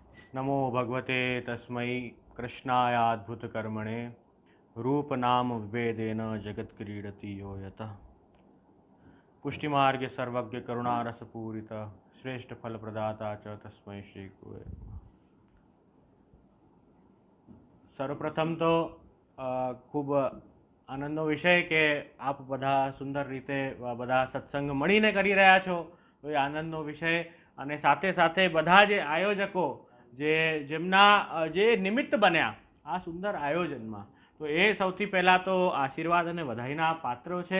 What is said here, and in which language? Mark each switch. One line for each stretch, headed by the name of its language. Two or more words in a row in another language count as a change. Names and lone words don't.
Sanskrit: नमो भगवते तस्मै कृष्णायाद्भुतकर्मणे रूपनाम विभेदेन जगत्क्रीडति यो यतः पुष्टिमार्ग सर्वज्ञ करुणारसपूरित श्रेष्ठ फल प्रदाता च तस्मै श्री गुरुवे नमः।
Gujarati: સર્વપ્રથમ તો ખૂબ આનંદનો વિષય કે આપ બધા સુંદર રીતે બધા સત્સંગ મળીને કરી રહ્યા છો, તો એ આનંદનો વિષય. અને સાથે સાથે બધા જે આયોજકો જેમના જે નિમિત્ત બન્યા આ સુંદર આયોજનમાં, તો એ સૌથી પહેલાં તો આશીર્વાદ અને વધાઈના પાત્રો છે.